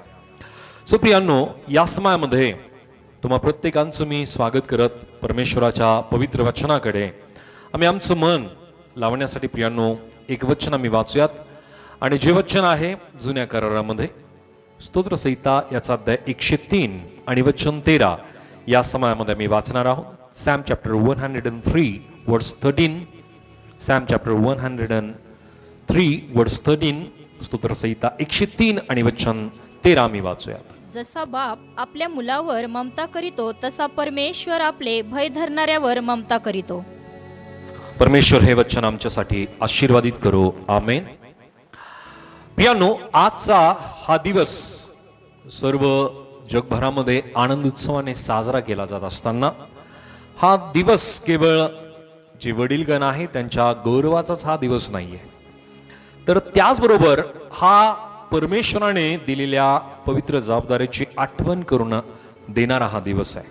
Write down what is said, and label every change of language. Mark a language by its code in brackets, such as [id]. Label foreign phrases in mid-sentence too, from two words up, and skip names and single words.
[mr] सो प्रियांनो, या समयामध्ये तुम्हा प्रत्येकांचं मी स्वागत करत परमेश्वराच्या पवित्र वचनाकडे आम्ही आमचं मन लावण्यासाठी प्रियांनो एक वचन आम्ही वाचूयात. आणि जे वचन आहे जुन्या करारामध्ये स्तोत्रसंहिता याचा अध्याय 103 आणि वचन 13 या समयामध्ये आम्ही वाचणार आहोत. [en] Psalm chapter 103 verse 13. Psalm chapter 103 verse 13. [mr] स्तोत्रसंहिता 103 आणि वचन 13 आम्ही वाचूयात. जसा बाप आपल्या मुलावर ममता करीतो, तसा परमेश्वर आपले भय धरणाऱ्यावर ममता करीतो. परमेश्वर हे वचन आमच्यासाठी आशीर्वादित करो. आमेन. प्रियांनो, आजचा हा दिवस सर्व जगभरामध्ये आनंद उत्सवाने साजरा केला जात असताना हा दिवस केवळ जे वडीलगण आहे त्यांच्या गौरवाचाच हा दिवस नाहीये, तर त्याचबरोबर हा परमेश्वराने दिलेल्या पवित्र जबाबदारीची आठवण करून देणारा हा दिवस आहे.